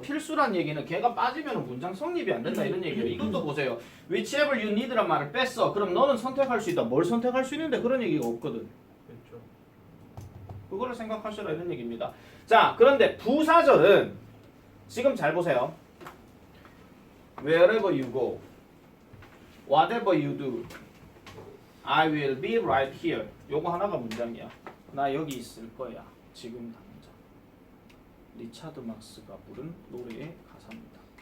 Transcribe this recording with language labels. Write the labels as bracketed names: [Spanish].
[Korean] 필수란 얘기는 걔가 빠지면 문장 성립이 안 된다 이런 얘기예요. 이것도 보세요. [English] Whichever you need [Korean] 란 말을 뺐어. 그럼 너는 선택할 수 있다. 뭘 선택할 수 있는데 그런 얘기가 없거든. 그렇죠. 그거를 생각하시라 이런 얘기입니다. 자, 그런데 부사절은 지금 잘 보세요. [English] Wherever you go, whatever you do, I will be right here. [Korean] 요거 하나가 문장이야. 나 여기 있을 거야. 지금 당장. 리차드 막스가 부른 노래의 가사입니다.